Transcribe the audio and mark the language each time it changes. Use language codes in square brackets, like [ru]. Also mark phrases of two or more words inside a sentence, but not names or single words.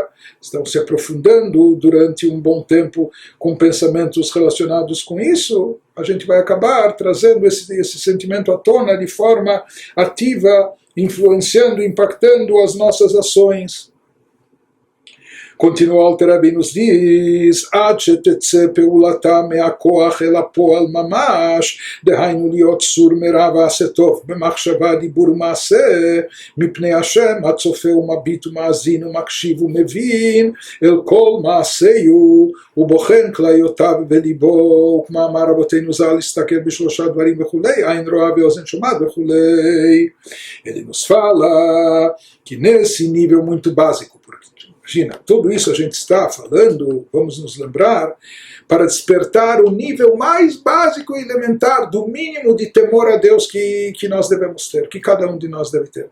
[pt] Estão se aprofundando durante um bom tempo com pensamentos relacionados com isso. A gente vai acabar trazendo esse sentimento à tona de forma ativa, influenciando, impactando as nossas ações. Continua o Alter Rebbe nos diz, [he] עד שתצא פעולתה מהכוח אל הפועל ממש, דהיינו להיות סור מרע ועשה טוב במחשבה, דיבור ומעשה, מפני השם הצופה ומביט ומאזין ומקשיב ומבין אל כל מעשהו, ובוחן כליותיו וליבו, וכמאמר רבותינו ז"ל להסתכל בשלושה דברים וכולי, עין רואה ואוזן שומעת וכולי. [pt] Ele nos fala que nesse nível muito básico, porque imagina, tudo isso a gente está falando, vamos nos lembrar, para despertar o nível mais básico e elementar do mínimo de temor a Deus que nós devemos ter, que cada um de nós deve ter.